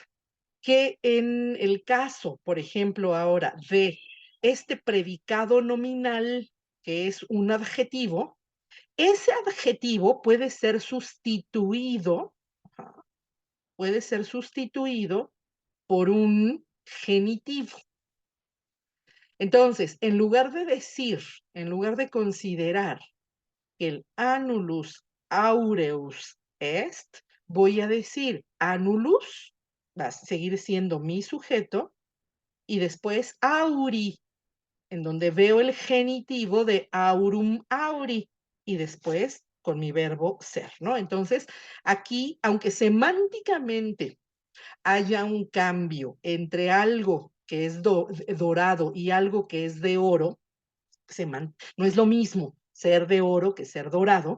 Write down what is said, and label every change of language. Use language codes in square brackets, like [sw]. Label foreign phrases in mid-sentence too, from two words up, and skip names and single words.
[es] Que en el caso, por ejemplo, ahora de este predicado nominal, que es un adjetivo, ese adjetivo puede ser sustituido por un genitivo. Entonces, en lugar de considerar que el [la] annulus aureus est, [es] voy a decir annulus, va a seguir siendo mi sujeto, y después auri, en donde veo el genitivo de [la] aurum auri, [es] y después con mi verbo ser, ¿no? Entonces, aquí, aunque semánticamente haya un cambio entre algo que es dorado y algo que es de oro, no es lo mismo ser de oro que ser dorado.